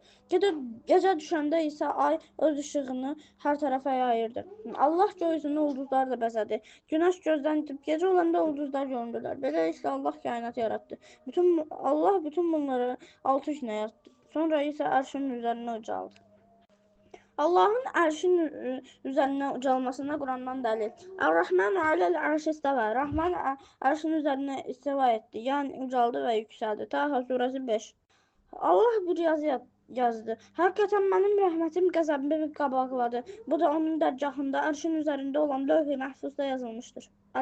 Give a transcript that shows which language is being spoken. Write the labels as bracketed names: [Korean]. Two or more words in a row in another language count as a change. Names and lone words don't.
[Azerbaijani] Gecə düşəndə isə ay öz işığını hər tərəfə yayırdı. Allah gökyüzünü ulduzlarla bəzədi. Günəş gözdən itib gecə olanda ulduzlar göründülər. Beləliklə Allah kainatı yarattı. Allah bütün bunları 6 günə yarattı. Sonra isə ərşin üzərinə ucaldı. [Turkish] Allah'ın arşın üzerine ucalmasına Kur'an'dan delil. [Arabic] الرحمن على العرش استوى. [Turkish] Rahman arşın üzerine istiva etti. Yani ucaldı ve yükseldi. Taha suresi 5. Allah bir yazı yazdı. Hakikaten benim rahmetim [Azerbaijani] qəzəbimi qabaqladı. Bu da onun dərgahında arşın üzerinde olan lövh-i məhfuzda yazılmıştır.